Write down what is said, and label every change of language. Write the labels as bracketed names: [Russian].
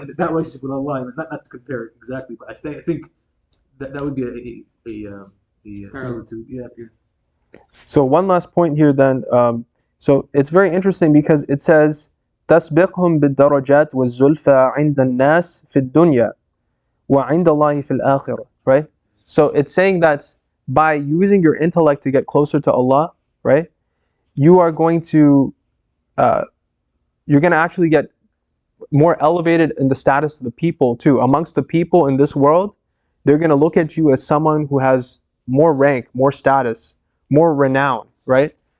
[English] And that relationship with Allah, not to compare it exactly, but I think that would be a similitude. Yeah. So one last point here then. So it's very interesting because it says [Arabic] تسبقهم بالدرجات والزلفى عند الناس في الدنيا وعند الله في الآخرة, [English] right? So it's saying that by using your intellect to get closer to Allah, right, you are going to actually get more elevated in the status of the people too. Amongst the people in this world, they're going to look at you as someone who has more rank, more status, more renown, right?